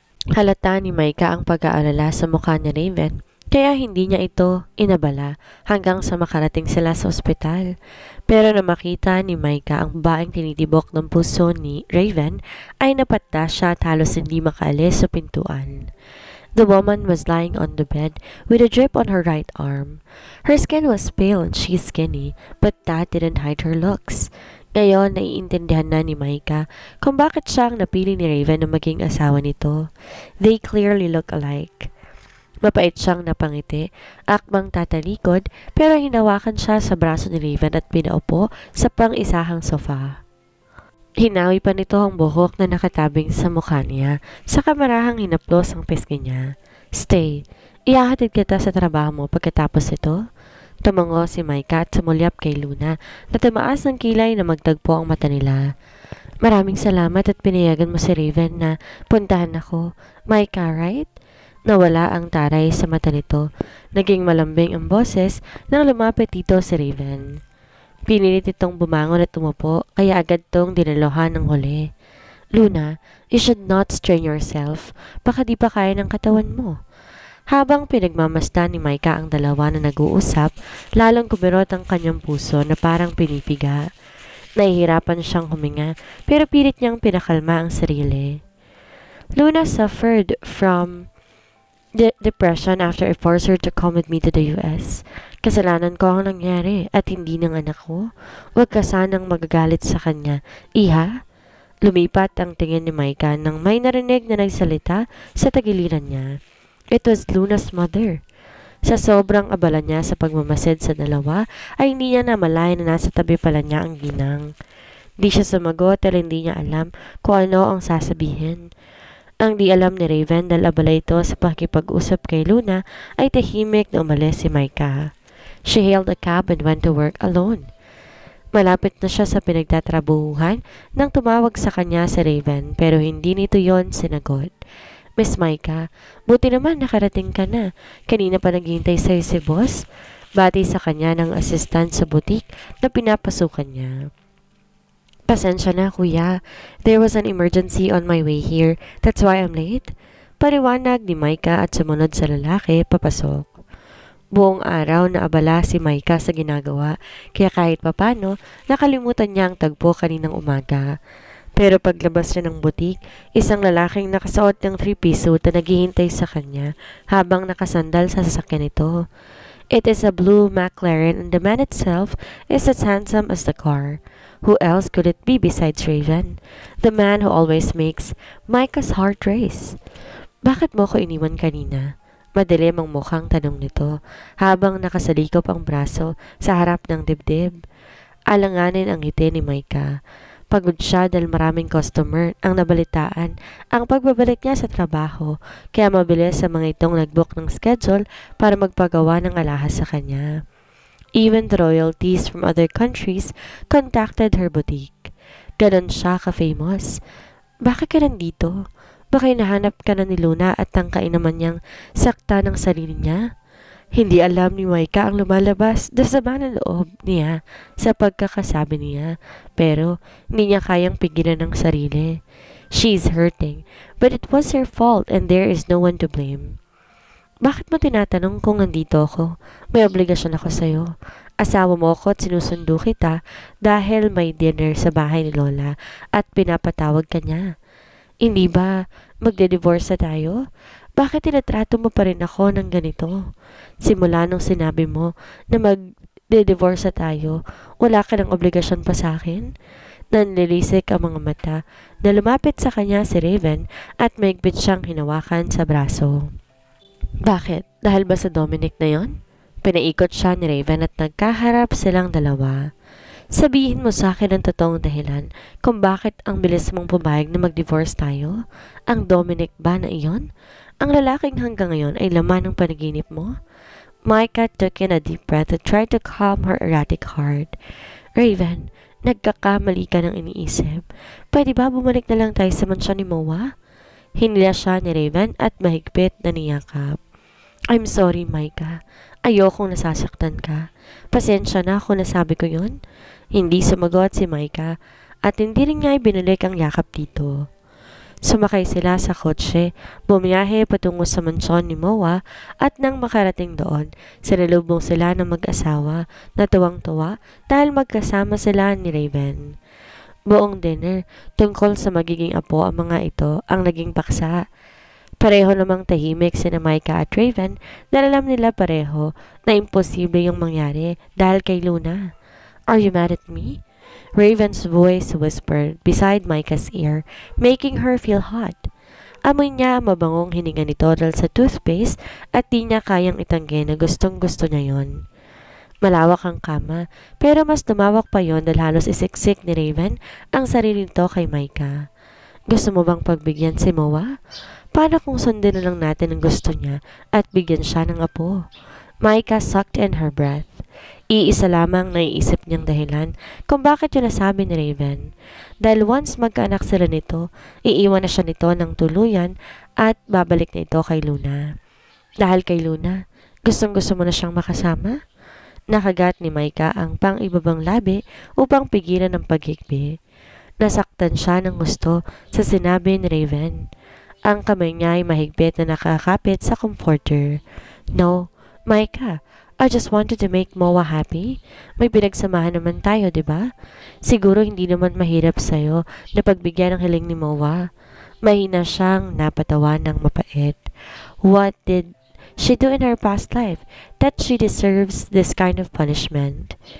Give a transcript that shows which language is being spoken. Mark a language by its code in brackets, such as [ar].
[tl] Halata ni Micah ang pag-aalala sa mukha ni Raven, kaya hindi niya ito inabala hanggang sa makarating sila sa ospital. Pero na makita ni Micah ang babaeng tinitibok ng puso ni Raven, ay napatda siya at halos hindi makaalis sa pintuan. [en] The woman was lying on the bed with a drip on her right arm. Her skin was pale and she's skinny, but that didn't hide her looks. [tl] Ngayon, naiintindihan na ni Micah kung bakit siya ang napili ni Raven na maging asawa nito. [en] They clearly look alike. [tl] Mapait siyang napangiti, akmang tatalikod, pero hinawakan siya sa braso ni Raven at pinaupo sa pang-isahang sofa. Hinawi pa nito ang buhok na nakatabing sa mukha niya, sa kamarahang hinaplos ang pisngi niya. Stay, ihahatid kita sa trabaho mo pagkatapos ito. Tumango si Micah at sumulyap kay Luna na tumaas ng kilay na magtagpo ang mata nila. Maraming salamat at pinayagan mo si Raven na puntahan ako. Micah, right? Nawala ang taray sa mata nito. Naging malambing ang boses nang lumapit dito si Raven. Pinilit itong bumangon at umupo, kaya agad tong dinalohan ng huli. [en] Luna, you should not strain yourself. [tl] Baka di pa kaya ng katawan mo. Habang pinagmamasdan ni Micah ang dalawa na nag-uusap, lalong kumirot ang kanyang puso na parang pinipiga. Nahihirapan siyang huminga, pero pilit niyang pinakalma ang sarili. [en] Luna suffered from depression after I forced her to come with me to the US. [tl] Kasalanan ko ang nangyari at hindi ng anak ko. Huwag ka sanang magagalit sa kanya. Iha? Lumipat ang tingin ni Micah nang may narinig na nagsalita sa tagiliran niya. [en] It was Luna's mother. [tl] Sa sobrang abala niya sa pagmamasid sa dalawa, ay hindi niya namalayan na nasa tabi pala niya ang ginang. Di siya sumagot at hindi niya alam kung ano ang sasabihin. Ang di alam ni Raven dahil abala ito sa pakipag-usap kay Luna ay tahimik na umalis si Micah. [en] She hailed a cab and went to work alone. [tl] Malapit na siya sa pinagtatrabuhuhan nang tumawag sa kanya si Raven pero hindi nito yon sinagot. Miss Micah, buti naman nakarating ka na. Kanina pa naghihintay sa'yo si boss. Bati sa kanya ng assistant sa butik na pinapasukan niya. Pasensya na, kuya. [en] There was an emergency on my way here. That's why I'm late. [tl] Paliwanag ni Micah at sumunod sa lalaki, papasok. Buong araw na abala si Micah sa ginagawa, kaya kahit papano, nakalimutan niya ang tagpo kaninang umaga. Pero paglabas niya ng butik, isang lalaking nakasuot ng 3-piece suit na naghihintay sa kanya habang nakasandal sa sasakyan nito. [en] It is a blue McLaren and the man itself is as handsome as the car. Who else could it be besides Raven? The man who always makes Micah's heart race. [tl] Bakit mo ko iniwan kanina? Madilim ang mukhang tanong nito habang nakasalikop ang braso sa harap ng dibdib. Alanganin ang ngiti ni Micah. Pagod siya dahil maraming customer ang nabalitaan ang pagbabalik niya sa trabaho kaya mabilis sa mga itong nagbook ng schedule para magpagawa ng alahas sa kanya. [en] Even the royalties from other countries contacted her boutique. [tl] Ganon siya ka-famous. Bakit ka nandito? Baka hinahanap ka na ni Luna at tangkain naman niyang sakta ng sarili niya? Hindi alam ni Micah ang lumalabas sa ng loob niya sa pagkakasabi niya, pero hindi niya kayang pigilan ng sarili. [en] She's hurting, but it was her fault and there is no one to blame. [tl] Bakit mo tinatanong kung nandito ako? May obligasyon ako sa'yo. Asawa mo ako at sinusundo kita dahil may dinner sa bahay ni Lola at pinapatawag ka niya. Hindi ba magde-divorce na tayo? Bakit tinatrato mo pa rin ako ng ganito? Simula nung sinabi mo na magde-divorce na tayo, wala ka ng obligasyon pa sa akin? Nanlilisik ang mga mata na lumapit sa kanya si Raven at maigpit siyang hinawakan sa braso. Bakit? Dahil ba sa Dominic na yon? Pinaikot siya ni Raven at nagkaharap silang dalawa. Sabihin mo sa akin ang totoong dahilan kung bakit ang bilis mong pumayag na mag-divorce tayo? Ang Dominic ba na iyon? Ang lalaking hanggang ngayon ay laman ng panaginip mo? [en] Micah took in a deep breath to try to calm her erratic heart. [tl] Raven, nagkakamali ka ng iniisip. Pwede ba bumalik na lang tayo sa mansyon ni Moa? Hinila siya ni Raven at mahigpit na niyakap. [en] I'm sorry, Micah. [tl] Ayokong nasasaktan ka. Pasensya na kung nasabi ko yun. Hindi sumagot si Micah at hindi rin niya ibinulik ang yakap dito. Sumakay sila sa kotse, bumiyahe patungo sa mansyon ni Moa at nang makarating doon, sinalubong sila ng mag-asawa na tuwang-tuwa dahil magkasama sila ni Raven. Buong dinner, tungkol sa magiging apo ang mga ito ang naging paksa. Pareho namang tahimik sina Micah at Raven dahil alam nila pareho na imposible yung mangyari dahil kay Luna. [en] Are you mad at me? Raven's voice whispered beside Micah's ear, making her feel hot. [tl] Amoy niya ang mabangong hininga nito dahil sa toothpaste at di niya kayang itanggi na gustong-gusto niya yon. Malawak ang kama, pero mas lumawak pa yon dahil halos isiksik ni Raven ang sarili nito kay Micah. Gusto mo bang pagbigyan si Moa? Paano kung sundin na lang natin ang gusto niya at bigyan siya ng apo? [en] Micah sucked in her breath. [tl] Iisa lamang naiisip niyang dahilan kung bakit yun nasabi ni Raven. Dahil once magkaanak sila nito, iiwan na siya nito ng tuluyan at babalik na ito kay Luna. Dahil kay Luna, gustong-gusto mo na siyang makasama? Nakagat ni Micah ang pang-ibabang labi upang pigilan ang paghikbi. Nasaktan siya ng gusto sa sinabi ni Raven. Ang kamay niya ay mahigpit na nakakapit sa comforter. [en] No, Micah, I just wanted to make Moa happy. [tl] May pinagsamahan naman tayo, di ba? Siguro hindi naman mahirap sa'yo na pagbigyan ng hiling ni Moa. Mahina siyang napatawa ng mapait. [en] What did she do in her past life that she deserves this kind of punishment?